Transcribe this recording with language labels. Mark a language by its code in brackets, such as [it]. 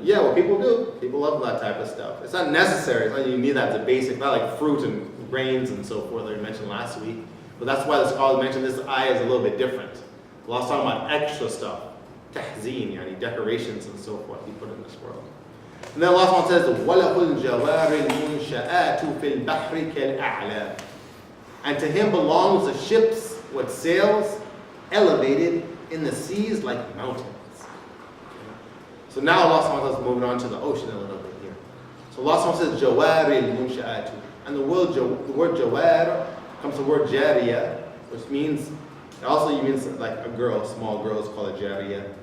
[en] Yeah, well, people do. People love that type of stuff. It's not necessary. It's not you need that as a basic, not like fruit and grains and so forth that we mentioned last week. But that's why the scholars mentioned this ayah is a little bit different. Allah's talking about extra stuff. Tahzeen, yani decorations and so forth He put in this world. And then Allah says, [ar] وَلَهُ الْجَوَارِ الْمُنْشَآتُ فِي الْبَحْرِ كَالْأَعْلَامِ. [en] And to Him belongs the ships with sails elevated in the seas like mountains. So now Allah is moving on to the ocean a little bit here. So Allah says, Jawari al-munsha'atu. And the word jawar comes from the word jariya, which means, it also means like a girl, small girl is called a jariya.